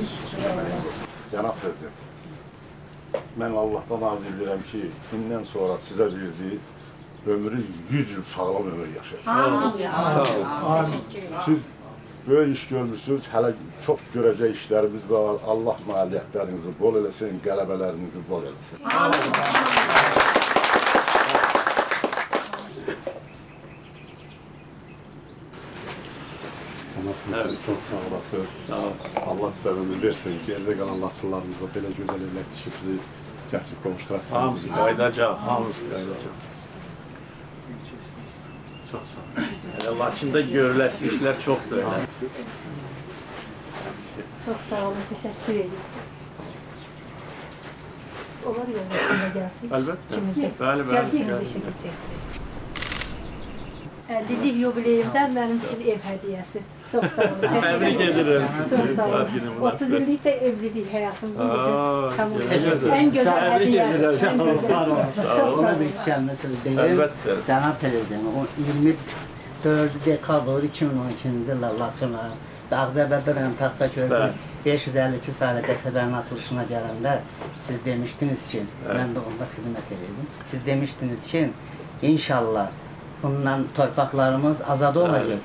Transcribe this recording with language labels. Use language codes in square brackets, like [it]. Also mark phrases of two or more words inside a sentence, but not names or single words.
[az] Cənab Prezident, mən Allahdan arzu edirəm ki, bundan sonra sizə verdiyi ömrü 100 il sağlam ömür yaşayasınız. Sağ ol. Siz böyük iş görmüşsünüz, hələ çox görəcək işlərimiz var. Allah nailiyyətlərinizi bol eləsin, qələbələrinizi bol eləsin. [tr] Çok sağ olasınız. [az] Sağ ol. [tr] Allah size ömür versin. Geride kalan nasıllarınızda böyle güzel evlatçı bizi getirip kavuşturasınız. [az] Hamısı qayıdacaq, hamısı qayıdacaq. [tr] Çok sağ olun. [az] Elə Laçında görüləsi işlər çoxdur elə. [tr] Çok sağ olun, teşekkür ederim. Olur ya, başına gelsin. [az] Əlbəttə. [tr] İkimiz de. [az] Bəli, bəli. [tr] Geldiğimizde şekil çektik. 50'lik yubileyimden benim için ev hediyesi. Çok sağ olun. [az] Təbrik edirəm. [tr] Çok sağ olun. [az] Günü [tr] 30 [az] münasibət. [tr] yıllık da evlilik hayatımızın Aa, [az] bütün tamamı. [tr] güzel. En güzel [az] Təbrik [tr] hediye. [az] edirəm. [tr] En güzel. Çok sağ [az] Ona [tr] olun. [az] bir kəlmə söz deyim. Əlbəttə. Cənab Prezident, o 24 dekabr 2012-ci ildə Laçına, Ağzəbədə rayon Taxtaköydə Bəli. 552 saylı qəsəbənin açılışına gələndə siz demişdiniz ki, mən də onda xidmət edirdim. Siz demişdiniz ki, inşallah bundan torpaqlarımız azad olacaq.